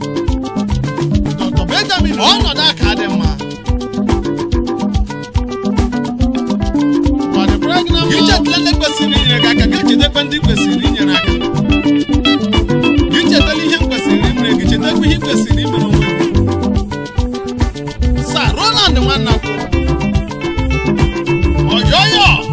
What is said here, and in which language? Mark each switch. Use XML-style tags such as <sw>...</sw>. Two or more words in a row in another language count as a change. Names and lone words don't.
<ig>Doctor Benjamin, ọnọdụ a ka dị mma.</ig> <en>For the pregnant woman,</en> <ig>gị chetela ndị kwesịrị inyere gị aka, gị chetakwa ndị kwesịrị inyere aka. Gị chetela ihe m kwesịrị imere gị, chetakwa ihe ị kwesịrị imere onwe gị. Sir Roland Nwanna Kwụ. Ọyọyọ.</ig>